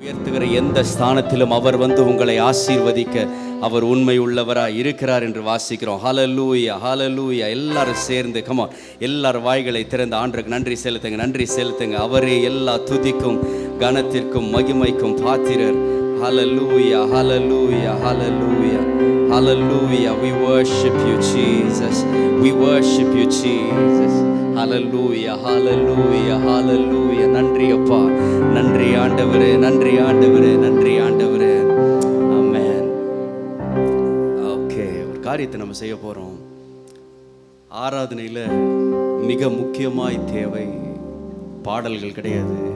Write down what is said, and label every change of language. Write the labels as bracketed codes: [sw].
[ta] உயர்த்துகிற எந்த ஸ்தானத்திலும் அவர் வந்து உங்களை ஆசீர்வதிக்க அவர் உண்மை உள்ளவராய் இருக்கிறார் என்று வாசிக்கிறோம். ஹல்லேலூயா, ஹல்லேலூயா. எல்லாரும் சேர்ந்து கமா எல்லாரும் வாய்களை திறந்து ஆண்டவருக்கு நன்றி செலுத்துங்க, நன்றி செலுத்துங்க. அவரே எல்லா துதிக்கும் கனத்திற்கும் மகிமைக்கும் பாத்திரர். ஹல்லேலூயா, ஹல்லேலூயா, ஹல்லேலூயா, ஹல்லேலூயா. [en] We worship you Jesus, we worship you Jesus. [ta] ஹல்லேலூயா, ஹல்லேலூயா, ஹல்லேலூயா. நன்றி அப்பா, நன்றி ஆண்டவரே, நன்றி ஆண்டவரே, நன்றி ஆண்டவரே. ஆமென். ஓகே, ஒரு காரியத்தை நம்ம செய்ய போறோம். ஆராதனையில் மிக முக்கியமாய் தேவை பாடல்கள் கிடையாது.